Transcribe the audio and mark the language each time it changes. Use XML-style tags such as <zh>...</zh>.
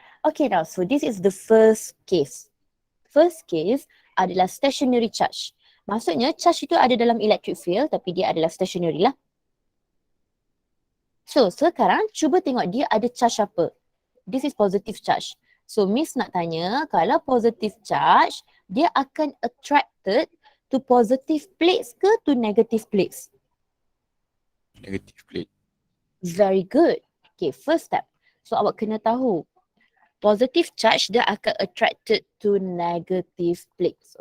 <en>Okay, now, so this is the first case. First case adalah stationary charge.</en> <ms>Maksudnya charge itu ada dalam electric field tapi dia adalah stationary lah. So, sekarang cuba tengok dia ada charge apa.</ms> <en>This is positive charge. So,</en> <ms>Miss nak tanya, kalau</ms> <en>positive charge,</en> <ms>dia akan</ms> <en>attracted to positive plates ke to negative plates? Negative plate. Very good. Okay, first step. So,</en> <ms>awak kena tahu,</ms> <en>positive charge</en> <ms>dia akan</ms> <en>attracted to negative plates.</en>